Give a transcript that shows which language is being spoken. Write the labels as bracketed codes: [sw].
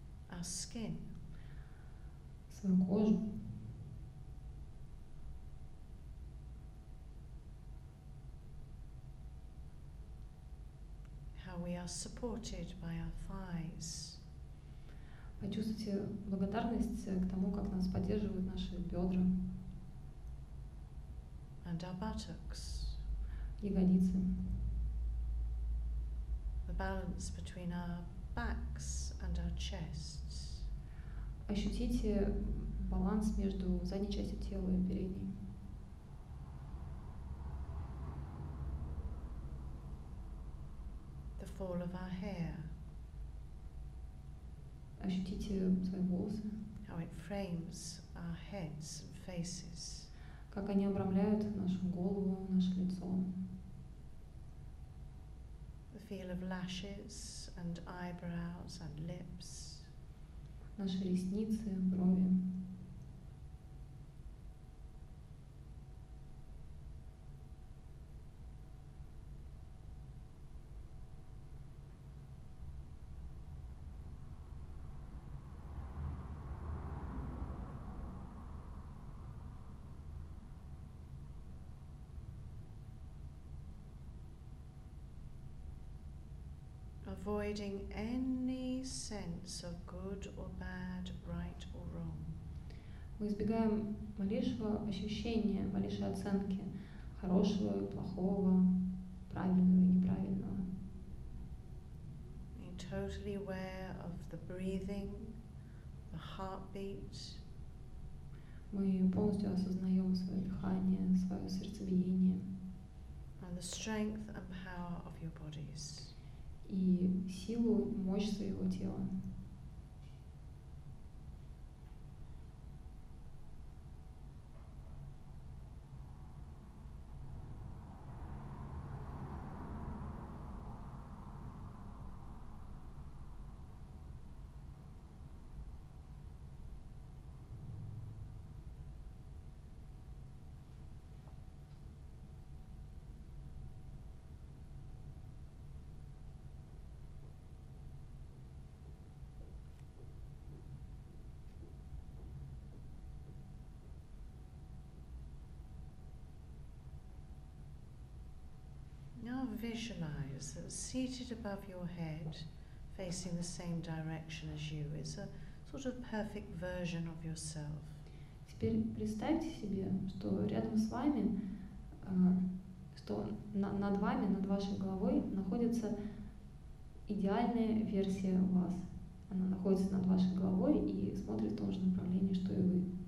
[en] Our skin, [ru] свою кожу, [en] how we are supported by our thighs, [ru] почувствуйте благодарность к тому, как нас поддерживают наши бедра, [en] and our buttocks, [ru] ягодицы, [en] the balance between our backs and our chests. [ru] ощутите баланс между задней частью тела и передней. [en] The fall of our hair, [ru] Ощутите свои волосы, [en] how it frames our heads and faces. [ru] как они обрамляют нашу голову, наше лицо. [en] The feel of lashes and eyebrows and lips. [ru] Наши ресницы, брови. [en] Avoiding any sense of good or bad, right or wrong. [ru] Мы избегаем малейшего ощущения, малейшей оценки хорошего и плохого, правильного и неправильного. [en] Being totally aware of the breathing, the heartbeat, [ru] Мы полностью осознаем свое дыхание, свое сердцебиение [en] and the strength and power of your bodies. [ru] и силу, мощь своего тела. [en] Now visualize that seated above your head, facing the same direction as you, is a sort of perfect version of yourself. [ru] Теперь представьте себе, что рядом с вами, что над вами, над вашей головой находится идеальная версия вас. Она находится над вашей головой и смотрит в том же направлении, что и вы.